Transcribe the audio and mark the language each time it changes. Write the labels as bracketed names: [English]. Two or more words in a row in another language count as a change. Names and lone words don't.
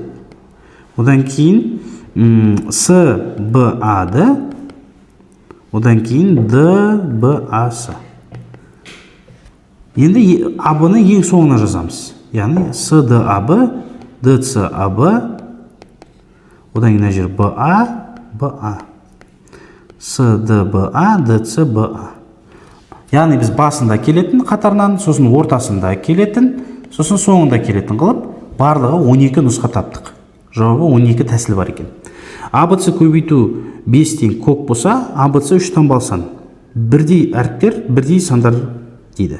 [Kazakh] Одан кейін С, Б, А, Д. Одан кейін Д, Б, А, С. Енді АБ-ны ең соңына жазамыз. Яғни С, Д, А, Б, Д, С, А, Б. Одан кейін жер Б, А, Б, А. С, Д, Б, А, Д, С, Б, А. Яғни біз басында келетін қатарынан, сосын ортасында келетін, сосын соңында келетін қылып, барлығы 12 нұсқа таптық. Жауабы 12 тәсіл бар екен. АБЦ көбейту 5-тен көп болса, АБЦ 3-тан балсан. Бірдей әріптер, бірдей сандар дейді.